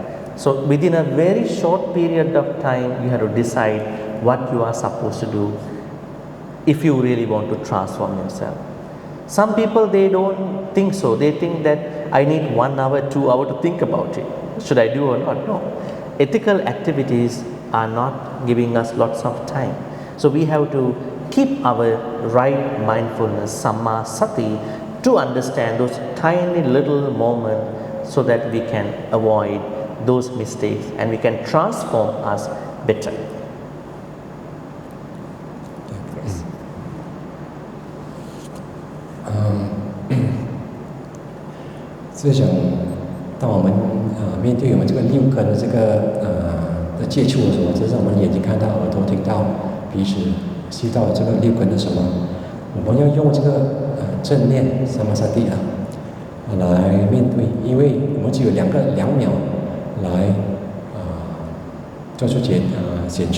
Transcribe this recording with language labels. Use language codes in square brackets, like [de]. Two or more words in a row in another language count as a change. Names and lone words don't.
[en] So within a very short period of time, you have to decide what you are supposed to do if you really want to transform yourself. Some people, they don't think so. They think that I need 1 hour, 2 hours to think about it. Should I do or not? No. Ethical activities are not giving us lots of time. So we have to keep our right mindfulness, [pi] samma sati, [en] to understand those tiny little moments so that we can avoid those mistakes and we can transform us better. Yes. [zh] 是想当我们面对我们这个6根的这个的接触的时候，这是我们眼睛看到、耳朵听到、鼻子吸到这个6根的时候，我们要用这个正念 samasati 来面对，因为我们只有2秒来做出选择。